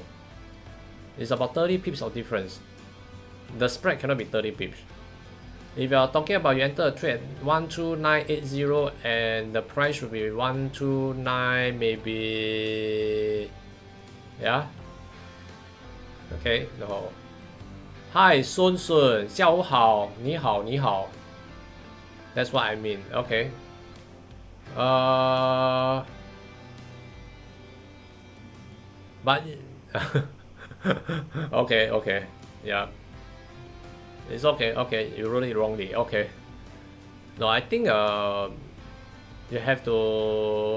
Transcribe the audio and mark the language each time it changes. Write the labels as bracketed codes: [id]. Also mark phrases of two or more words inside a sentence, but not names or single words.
[en] It's about 30 pips of difference. The spread cannot be 30 pips. If you are talking about you enter a trade 12980 and the price should be 129 maybe. Yeah. Okay. No. Hi, Sun Sun. [zh] 下午好，你好，你好。 [en] That's what I mean. Okay. But okay. Yeah. It's okay. Okay, you wrote it wrongly. Okay. No, I think you have to.